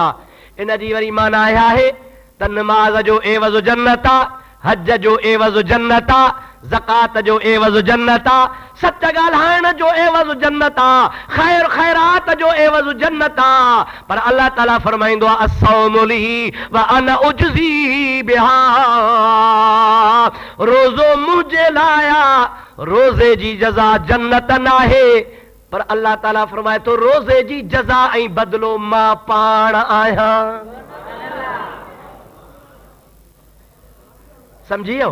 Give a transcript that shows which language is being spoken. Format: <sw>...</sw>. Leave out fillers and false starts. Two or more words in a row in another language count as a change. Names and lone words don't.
<sd>इन जी वरी माना आहे त नमाज जो एवज़ जन्नत आहे, हज जो एवज़ जन्नत आहे, ज़कात जो एवज़ जन्नत आहे, सच ॻाल्हाइण जो एवज़ जन्नत आहे, ख़ैर ख़ैरात जो एवज़ जन्नत आहे। पर अल्लाह ताला फरमाईंदो आहे</sd> <ar>الصوم لي وأنا أجزي بها.</ar> <sd>रोज़ो मुंहिंजे लाइ, रोज़े जी जज़ा जन्नत न आहे। पर अल्लाह ताला फरमाए थो रोज़े जी जज़ा ऐं बदिलो मां पाण आहियां। समझी वियो?</sd>